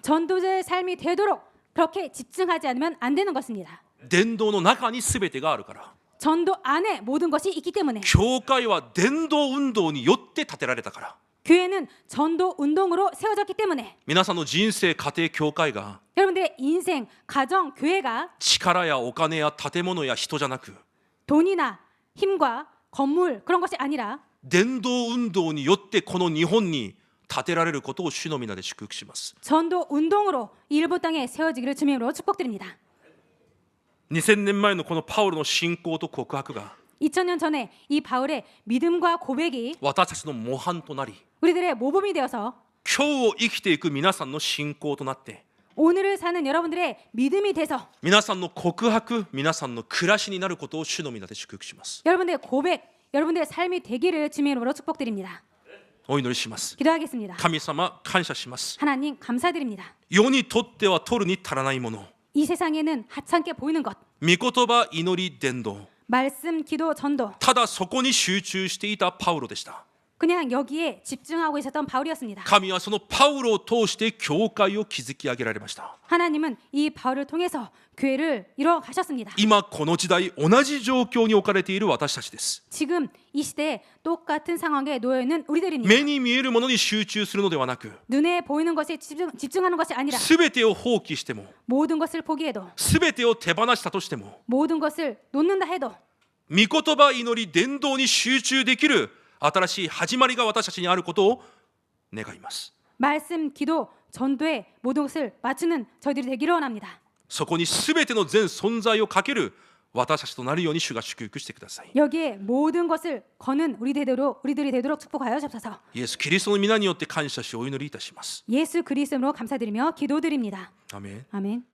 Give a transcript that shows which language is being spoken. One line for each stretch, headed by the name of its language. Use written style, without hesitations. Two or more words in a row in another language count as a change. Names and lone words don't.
Korean: 전도자의 삶이 되도록 그렇게 집중하지 않으면 안 되는 것입니다.
Japanese: 伝道の中に全てがあるから。
Korean: 전도 안에 모든 것이 있기 때문에
Japanese: 教会は伝道運動によって建てられたから。
Korean: 교회는 전도 운동으로 세워졌기 때문에
Japanese: 皆さんの人生、家庭、教会が
Korean: 여러분들의 인생, 가정, 교회가
Japanese: 力やお金や建物や人じゃなく、
Korean: 돈이나 힘과 건물 그런 것이 아니라
Japanese: 伝道運動によってこの日本に建てられることを主の皆で祝福します。
Korean: 전도 운동으로 이 일본 땅에 세워지기를 주님으로 축복드립니다.
Japanese: 2000 年前のこのパウロの信仰と告白が
Korean: 2000년 전에 이 바울의 믿음과 고백이
Japanese: 私たちの模範となり
Korean: 우리들의 모범이 되어서
Japanese: 今日を生きていく皆さんの信仰となって
Korean: 오늘을 사는 여러분들의 믿음이 돼서
Japanese: 皆さんの告白、皆さんの暮らしになることを主の皆で祝福します。
Korean: 여러분들의 고백, 여러분들의 삶이 되기를 주님의 이름으로 축복드립니다.
Japanese: お祈りします。
Korean: 기도하겠습니다.
Japanese: 神様感謝します。
Korean: 하나님 감사드립니다.
Japanese: 世にとっては取るに足らないもの、
Korean: 이 세상에는 하찮게 보이는 것,
Japanese: 御言葉、祈り、伝道、
Korean: 말씀, 기도, 전도
Japanese: ただそこに集中していたパウロでした。
Korean: 그냥 여기에 집중하고 있었던 바울이었습니다.
Japanese: 神はそのパウロを通して教会を築き上げられました。
Korean: 하나님은 이 바울을 통해서 교회를 이뤄 가셨습니다.
Japanese: 今この時代同じ状況に置かれている私たちです。
Korean: 지금 이 시대에 똑같은 상황에 놓여 있는 우리들입니다.
Japanese: 目に見えるものに集中するのではなく、
Korean: 눈에 보이는 것에 집중하는 것이 아니라
Japanese: すべてを放棄しても、
Korean: 모든 것을 포기해도
Japanese: すべてを手放したとしても、
Korean: 모든 것을 놓는다 해도
Japanese: 御言葉、祈り、伝道に集中できる新しい始まりが私たちにあることを願います。
Korean: 말씀, 기도, 전도에 모든 것을 맞추는 저희들이 되기를 원합니다.
Japanese: そこにすべての全存在をかける私たちとなるように主が祝福してください。
Korean: 여기에 모든 것을 거는 우리들이 되도록 축복하여 주옵소서.
Japanese: イエス・キリストの皆によって感謝しお祈りいたします。
Korean: 예수 그리스도로 감사드리며 기도드립니다.
Japanese: アメン。
Korean: 아멘.